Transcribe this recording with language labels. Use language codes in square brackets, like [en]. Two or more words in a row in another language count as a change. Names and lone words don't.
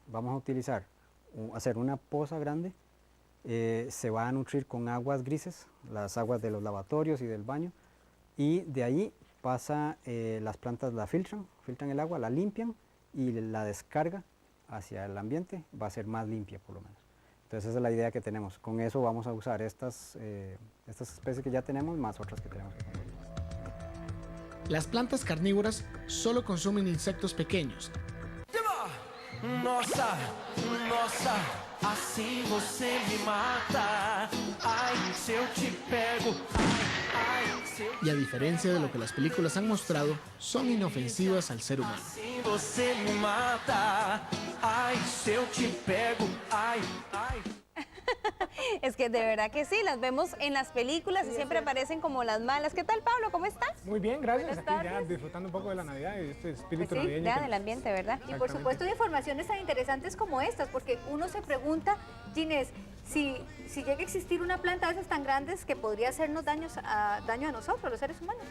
[es] Vamos a utilizar, hacer una poza grande, se va a nutrir con aguas grises, las aguas de los lavatorios y del baño, y de ahí las plantas la filtran el agua, la limpian y la descarga hacia el ambiente va a ser más limpia por lo menos. Entonces esa es la idea que tenemos. Con eso vamos a usar estas especies que ya tenemos más otras que tenemos que conseguir. Las plantas carnívoras solo consumen insectos pequeños. [pt] Nossa, assim você me mata. Ai, se eu te pego. Ai, se eu... [es] Y a diferencia de lo que las películas han mostrado, son inofensivas al ser humano. [pt] Assim você me mata. Ai, se eu te pego. Ai, ai. [es] Es que de verdad que sí, las vemos en las películas y siempre aparecen como las malas. ¿Qué tal, Pablo? ¿Cómo estás? Muy bien, gracias. Buenas Aquí ya tardes. disfrutando un poco de la Navidad y este espíritu Pues sí, navideño. Ya, que- del ambiente, ¿verdad? Y por supuesto de informaciones tan interesantes como estas, porque uno se pregunta, Ginés, si llega a existir una planta de esas tan grandes que podría hacernos daño a nosotros, los seres humanos.